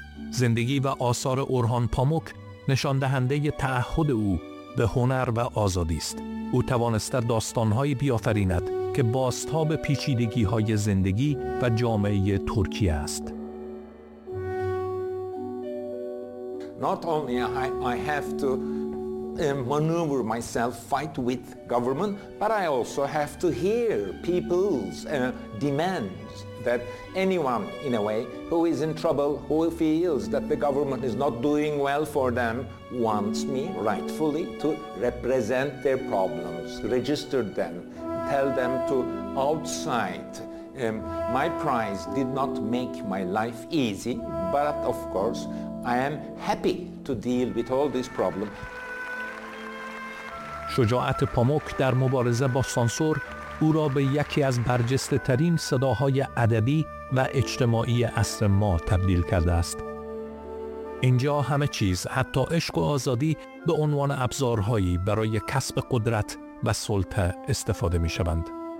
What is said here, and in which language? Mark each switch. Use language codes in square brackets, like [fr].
[fa] زندگی و آثار اورهان پاموک نشان دهنده تعهد او به هنر و آزادی است. او توانسته داستان‌های بیافریند که بازتاب پیچیدگی‌های زندگی و جامعه ترکیه است. [en] Not only I have to maneuver myself, fight with government, but I also have to hear people's demands. That anyone, in a way, who is in trouble, who feels that the government is not doing well for them, wants me rightfully to represent their problems, register them, tell them to outside. My prize did not make my life easy, but of course, I am happy to deal with all these problems. [fa] شجاعت پاموک در مبارزه با سانسور او را به یکی از برجسته‌ترین صداهای ادبی و اجتماعی عصر ما تبدیل کرده است. اینجا همه چیز، حتی عشق و آزادی، به عنوان ابزارهایی برای کسب قدرت و سلطه استفاده می‌شوند.